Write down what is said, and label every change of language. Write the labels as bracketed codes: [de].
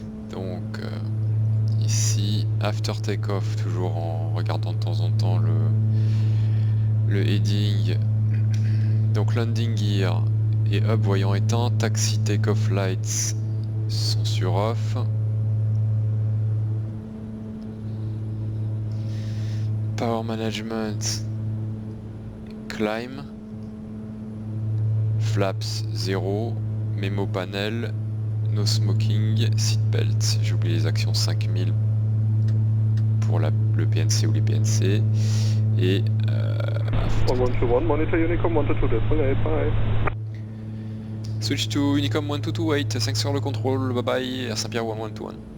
[fr] Donc ici, after takeoff, toujours en regardant de temps en temps le heading. Donc landing gear et hub voyant éteint, taxi takeoff lights sont sur off. [en] Power management, climb. Flaps 0, mémo panel, no smoking, seatbelt. [fr] J'ai oublié les actions 5000 pour le PNC ou les PNC. Et [en] 1121, monitor Unicom 122, decimal 8, bye. Switch to Unicom 1228, thanks for [fr] le contrôle, [en] bye bye, Air Saint-Pierre 121.